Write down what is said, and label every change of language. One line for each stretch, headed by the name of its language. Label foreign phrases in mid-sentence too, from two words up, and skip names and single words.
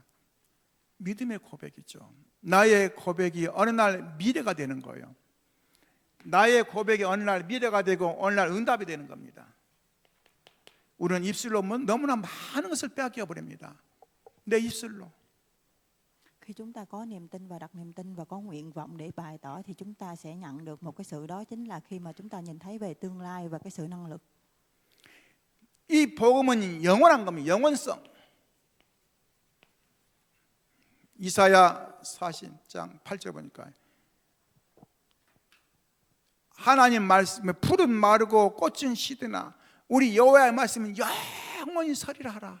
Korean: 믿음의 고백이죠. 나의 고백이 어느 날 미래가 되는 거예요. 나의 고백이 어느 날 미래가 되고 어느 날 응답이 되는 겁니다. 우리는 입술로 너무나 많은 것을 빼앗겨 버립니다. 내 입술로.
Vietnamese: Khi chúng ta có niềm tin và đặt niềm tin và có nguyện vọng để bày tỏ thì chúng ta sẽ nhận được một cái sự, đó chính là khi mà chúng ta nhìn thấy về tương lai và cái sự năng lực.
Korean: 이 복음은 영원한 겁니다. 영원성. 이사야 40장 8절 보니까 하나님 말씀에 풀은 마르고 꽃은 시드나 우리 여호와의 말씀은 영원히 서리라 하라.